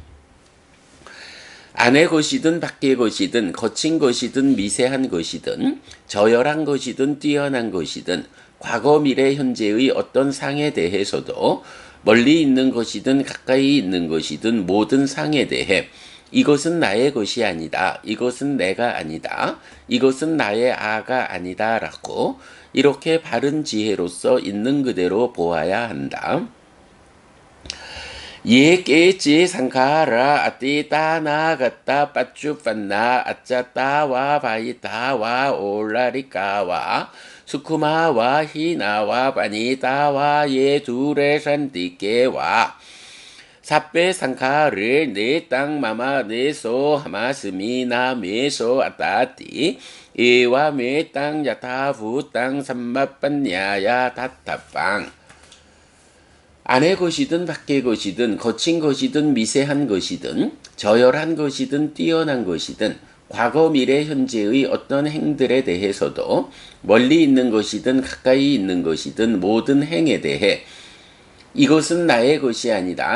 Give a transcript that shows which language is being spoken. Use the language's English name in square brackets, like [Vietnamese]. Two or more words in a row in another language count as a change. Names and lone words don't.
[Korean] 안의 것이든 밖의 것이든 거친 것이든 미세한 것이든 저열한 것이든 뛰어난 것이든 과거 미래 현재의 어떤 상에 대해서도 멀리 있는 것이든 가까이 있는 것이든 모든 상에 대해 이것은 나의 것이 아니다. 이것은 내가 아니다. 이것은 나의 아가 아니다. 라고 이렇게 바른 지혜로서 있는 그대로 보아야 한다. [Pali] ye keci sangkara ati tana gata pacu panna acata wa paita wa olarika wa sukuma wa hina wa panita wa ye dure santike wa sabbe saṅkhāre ne taṃ mama neso hamasmi na meso attāti evam etaṃ yathābhū taṃ sammappaññāya daṭṭhabbaṃ. [Korean] 안의 것이든 밖의 것이든 거친 것이든 미세한 것이든 저열한 것이든 뛰어난 것이든 과거 미래 현재의 어떤 행들에 대해서도 멀리 있는 것이든 가까이 있는 것이든 모든 행에 대해 이것은 나의 것이 아니다.